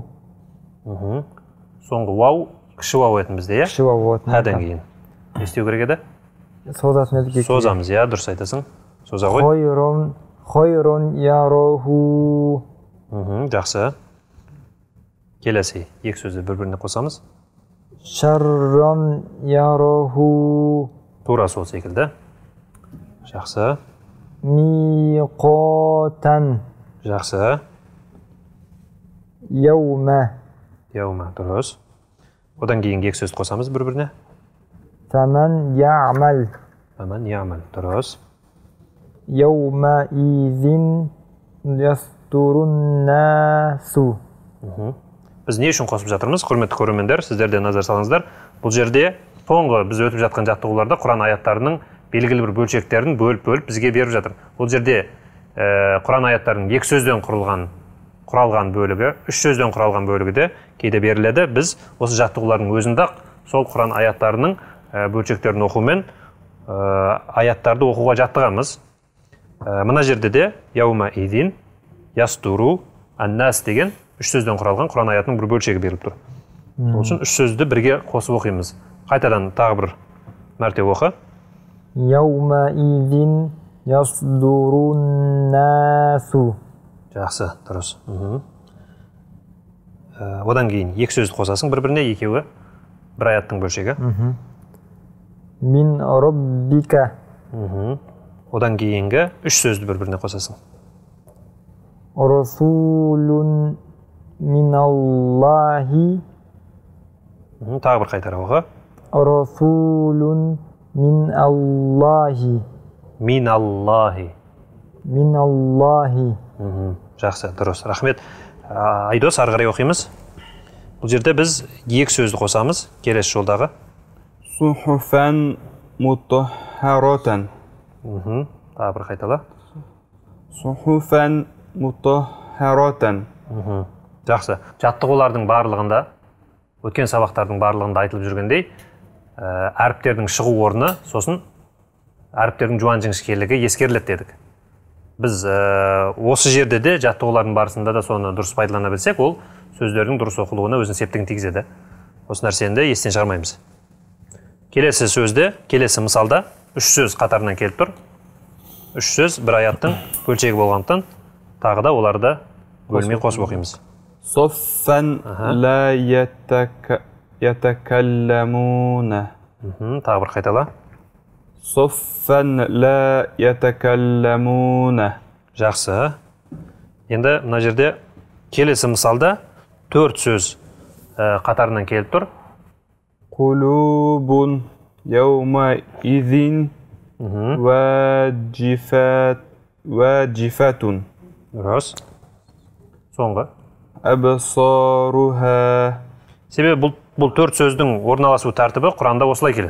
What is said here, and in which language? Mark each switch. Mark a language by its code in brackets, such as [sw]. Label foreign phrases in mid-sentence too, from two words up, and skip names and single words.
[kk] Соңғы вау, кіші вау етін бізде, Кіші вау етін. Әден кейін. Не істеу керек еді? Созасын өтіп Созамыз, я, дұрыс айтасың. Соза ғой. [ar] خيرا يره. [kk] Жақсы. Келесі екі сөзді бір-біріне қосамыз. [ar] شرا يره [kk] тура сол секілді. Жақсы. [ar] ميقاتا [kk] Жақсы. [ar] يوم Яума, [kk] дұрыс. Одан кейін екі сөзді қосамыз бір-біріне. [ar] فمن يعمل من يعمل, дұрыс. يومئذ يصدر الناس [kk] Біз не үшін қосып жатырмыз, құрметті көрермендер, сіздер де назар салыңыздар. Бұл жерде соңғы біз өтіп жатқан жаттығуларда Құран аяттарының белгілі бір бөлшектерін бөліп бізге беріп жатыр. Бұл жерде Құран аяттарының екі сөзден құралған бөлігі, үш сөзден құралған бөлігі де кейде беріледі. Біз осы жаттығулардың өзінде сол Құран аяттарының бөлшектерін оқумен аяттарды оқуға жаттығамыз. Мына жерде де [ar] يومئذ يصدر الناس [kk] деген үш сөзден құралған Құран аятының бір бөлшегі беріліп тұр. Ол үшін үш сөзді бірге қосып оқимыз. Қайтадан тағы бір мәрте оқы. [ar] يومئذ يصدر الناس [kk] Жақсы, дұрыс. Одан кейін екі сөзді қосасың бір-біріне, екеуі бір аяттың бөлшегі. [ar] من ربك [kk] Одан кейінгі үш сөзді бір-біріне қосасың. [ar] رسول من الله [kk] Тағы бір қайтара оқы. [ar] رسول من الله Миналлахи. من الله [kk] Жақсы, дұрыс. Рахмет. Айдос, ары қарай оқимыз. Бұл жерде біз екі сөзді қосамыз, келесі жолдағы. [ar] صحفا مطهرة [kk] Тағы бір қайтала. [ar] صحفا مطهرة [kk] Жақсы. Жаттығулардың барлығында, өткен сабақтардың барлығында айтылып жүргендей, әріптердің шығу орны, сосын әріптердің жуан жіңішкелігі ескеріледі дедік. Біз осы жерде де жаттығулардың барысында да соны дұрыс пайдалана білсек, ол сөздердің дұрыс оқылуына өзінің септігін тигізеді. Осы нәрсені де естен шығармаймыз. Келесі сөзде, келесі мысалда үш сөз қатарынан келіп тұр. Үш сөз бір аяттың бөлшегі болғандықтан тағы да оларды бөлмей қосып оқимыз. [ar] صفا لا يتكلمون [kk] Тағы бір қайтала. [ar] صفا لا يتكلمون [kk] Жақсы. Енді мына жерде келесі мысалда төрт сөз қатарынан келіп тұр. [ar] قلوب يومئذ واجفة [kk] Дұрыс. Соңғы. [ar] أبصارها [kk] Себебі бұл төрт сөздің орналасу тәртібі Құранда осылай келеді.